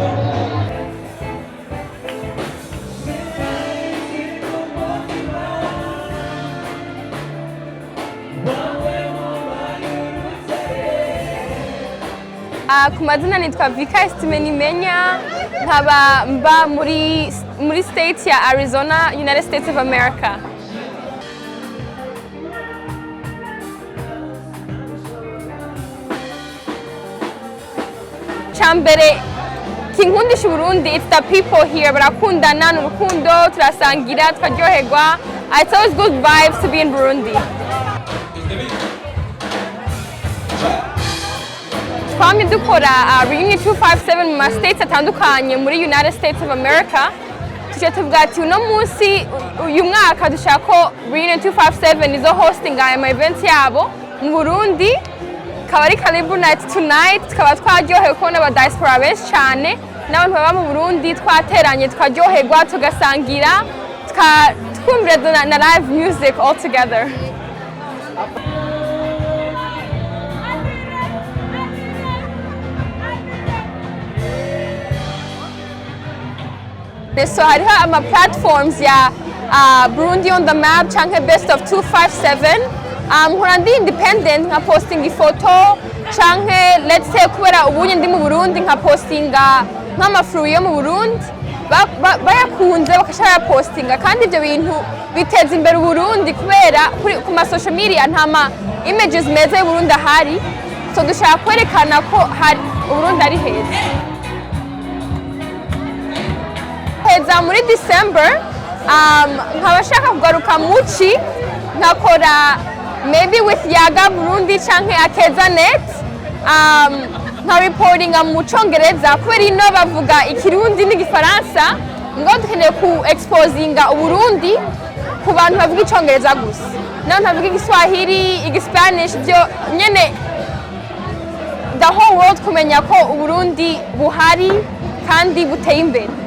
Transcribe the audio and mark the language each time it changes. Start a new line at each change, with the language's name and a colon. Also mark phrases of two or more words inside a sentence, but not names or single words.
Rundi: Ku mazina nitwa Vika Nimenya nkaba mba muri state ya Arizona, United States of America. Chambere kinkundisha Burundi,
English: it's the people here
Rundi: barakundana n'urukundo turasangira tukaryoherwa.
English: It's always good vibes to be in Burundi.
Rundi: Twamye dukora reunion 257 mu states atandukanye muri United States of America. Tuje tuvuga ati uno munsi uyu mwaka dushaka ko reunion 257 izo hosting aya events yabo mu Burundi. Kaba ari Karibu Night tonight, tukaba twaryohewe kubona aba Diaspora benshi cyane n'abantu baba mu Burundi twateranye twaryoherwa tugasangira twumvira na
English: live music all together.
Rundi: So hariho ama platforms ya Burundi
English: on the map
Rundi: canke best of 257 nkora ndi independent nka posting ifoto canke
English: let's say
Rundi: kubera ubunye ndi mu Burundi nka postinga nk'amafuru yo mu Burundi bayakunze bakashara postinga kandi ibyo bintu biteza imbere Burundi kubera ku ma social media nta ma images meza y'u Burundi ahari so dushaka kwerekana ko hari Burundi ari heza. Heza muri December nkabashaka kugaruka muci nkakora
English: maybe with
Rundi: Yaga Burundi canke Akeza Net nka reportinga mu Congereza kubera ino bavuga ikirundi n'igifaransa ngo dukeneye ku exposinga Uburundi ku bantu bavuga icongereza gusa n'abantu bavuga igiswahili igispanish byo nyene
English: the whole world
Rundi: kumenya ko Uburundi buhari kandi buteye imbere.